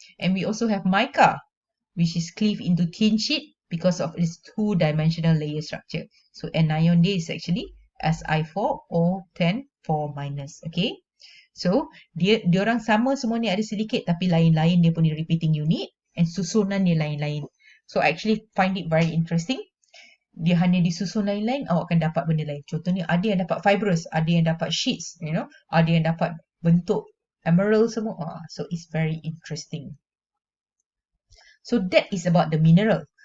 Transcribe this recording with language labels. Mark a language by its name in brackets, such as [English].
[English] And we also have mica, which is cleaved into thin sheet because of its 2-dimensional layer structure. So anion dia is actually Si4O10 4-. [Malay] Okay, so diorang sama semua ni ada silicate tapi lain-lain dia punya repeating unit and susunan dia lain-lain. [English] So I actually find it very interesting. [Malay] Dia hanya disusun lain-lain, awak akan dapat benda lain. Contohnya ada yang dapat fibrous, ada yang dapat sheets, ada yang dapat bentuk emerald semua. [English] So it's very interesting. So that is about the mineral.